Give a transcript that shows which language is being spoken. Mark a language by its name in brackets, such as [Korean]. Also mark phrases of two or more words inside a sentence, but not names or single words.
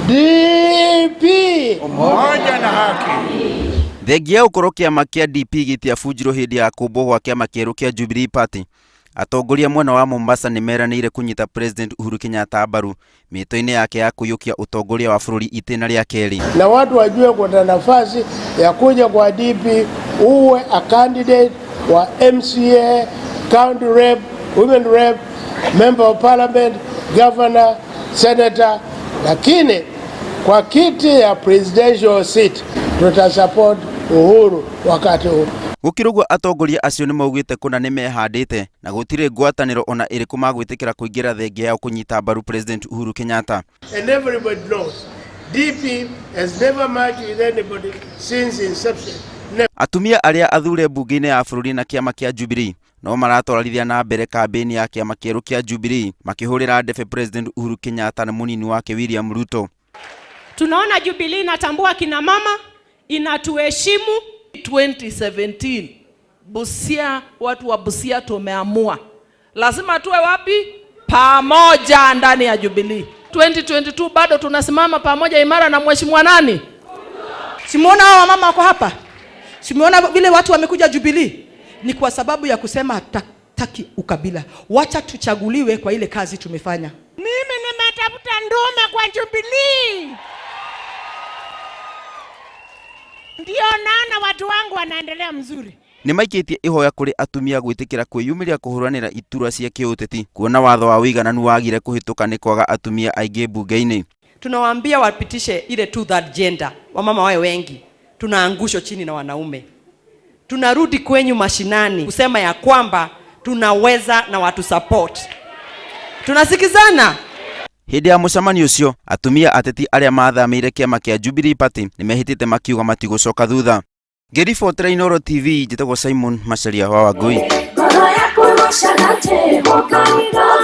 [Swahili] DP umoja na haki. [Kikuyu] Thengia ukoro kiama kia DP gitia bujiro hindi ya kumbo gwa kiama kieru kia Jubilee Party. Atongoria mwena wa Mombasa nimeranire kunyita President Uhuru Kenyatta mbaru mito-ini yake ya kuyukia utongoria wa bururi itena ria keri. [Swahili] Na watu wajue kuna nafasi ya kuja kwa DP uwe [English] a candidate [Swahili] wa MCA, [English] county rep, women rep, member of parliament, governor, senator, [Swahili] lakini kwa kiti ya [English] presidential seat [Swahili] tutasupport Uhuru wakati huu. [Kikuyu] Gukirugwa atongoria acio ni maugite kuna ni mehandite na gutire ngwataniro ona iriku magwitikira kuingira thengia ya kunyita mbaru President Uhuru Kenyatta. [English] And everybody knows DP has never marched with anybody since inception. [Kikuyu] Atumia aria athure bunge-ini ya bururi na kiama kia Jubilee no maratwarithia na mbere kampeni ya kiama kieru kia Jubilee makihurira ndefe President Uhuru Kenyatta na munini wake William Ruto. [Swahili] Tunaona Jubilee inatambua kina mama, inatuheshimu. 2017 Busia, watu wa Busia tumeamua lazima tuwe wapi? Pamoja ndani ya Jubilee. 2022 bado tunasimama pamoja imara na mheshimiwa nani? Simuona hao mama wako hapa? Simuona vile watu wamekuja Jubilee? Ni kwa sababu ya kusema hataki ukabila. Wacha tuchaguliwe kwa ile kazi tumefanya. Mimi nimetafuta ndume kwa Jubilee. Ndio naona watu wangu wanaendelea mzuri. [Kikuyu] Ni maikitie ihoya kuri atumia gwitikira kwiyumiria kuhuranira itura cia kiuteti kuona watho wa wigananu wagire kuhituka ni kwaga atumia aingi bunge-ini. [Swahili] Tunawaambia wapitishe ile 2/3 gender, wamama wawe wengi. Tunaangusho chini na wanaume. Tunarudi kwenyu mashinani kusema ya kwamba tunaweza na watu support. Tunasikizana. [Kikuyu] Hindi ya mucamanio ucio atumia ateti aria mathamire kiama kia Jubilee Party nimehitite makiuga matigocoka thutha. Ngiribotera Inooro TV, njitagwo Simon Macharia wa Wangui.